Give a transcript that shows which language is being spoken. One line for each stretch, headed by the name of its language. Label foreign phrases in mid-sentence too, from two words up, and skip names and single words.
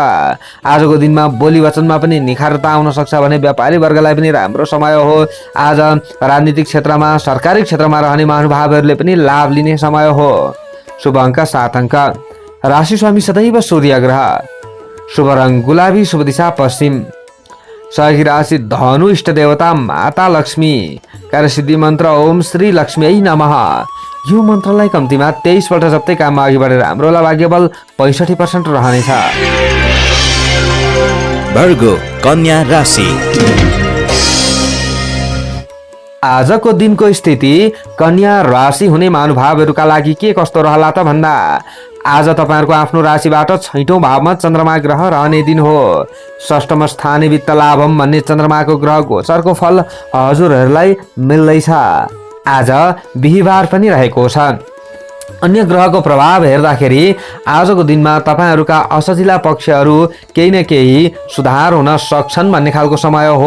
Nepali: आजको दिनमा बोली वचनमा पनि निखारता आउन सक्छ भने व्यापारी वर्गलाई पनि राम्रो समय हो। आज राजनीतिक क्षेत्रमा, सरकारी क्षेत्रमा रहने महानुभावहरूले पनि लाभ लिने समय हो। शुभ अङ्क 7 अङ्क। राशि स्वामी सदैव सूर्य ग्रह। शुभ रङ गुलाबी, शुभ दिशा पश्चिम। सहयोगी राशि धनु, इष्ट देवता माता लक्ष्मी। कार्यसिद्धि मन्त्र
Sanskrit: ओम श्री लक्ष्मी नमः।
Nepali: यो मन्त्रलाई कम्तीमा 23 पल्ट जप्तै काममा अघि बढेर हाम्रो भाग्यबल 65% रहनेछ। भर्गो, कन्या राशि। आजको दिनको स्थिति कन्या राशि हुने महानुभावहरूका लागि के कस्तो रहला त भन्दा आज तपाईँहरूको आफ्नो राशिबाट 6औं भावमा चन्द्रमा ग्रह रहने दिन हो।
Sanskrit: षष्ठम स्थाने वित्त लाभम
Nepali: भन्ने चन्द्रमाको ग्रह गोचरको फल हजुरहरूलाई मिल्दैछ। आज बिहीबार पनि रहेको छ। अन्य ग्रहको प्रभाव हेर्दाखेरि आजको दिनमा तपाईँहरूका असजिला पक्षहरू केही न केही सुधार हुन सक्छन् भन्ने खालको समय हो।